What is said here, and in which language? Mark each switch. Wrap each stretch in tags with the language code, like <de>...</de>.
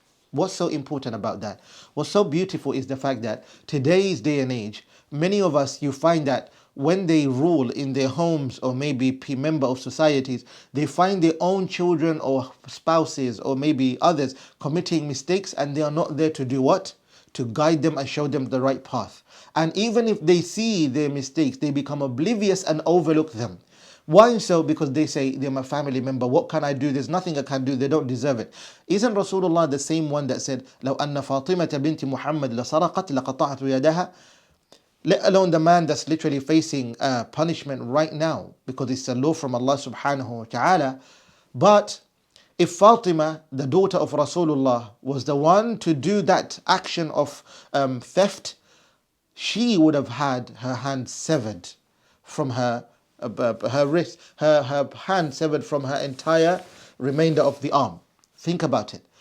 <en>What's so important about that? What's so beautiful is the fact that today's day and age, many of us, you find that when they rule in their homes or maybe member of societies, they find their own children or spouses or maybe others committing mistakes, and they are not there to do what? To guide them and show them the right path. And even if they see their mistakes, they become oblivious and overlook them. Why so? Because they say, they're my family member, what can I do? There's nothing I can do, they don't deserve it. Isn't Rasulullah the same one that said,</en> <ar>لو أن فاطمة بنت محمد لسرقت لقطعت يدها?</ar> <en>Let alone the man that's literally facing punishment right now because it's a law from Allah subhanahu wa ta'ala. But if Fatima, the daughter of Rasulullah, was the one to do that action of theft, she would have had her hand severed from her wrist, her hand severed from her entire remainder of the arm. Think about it.</en>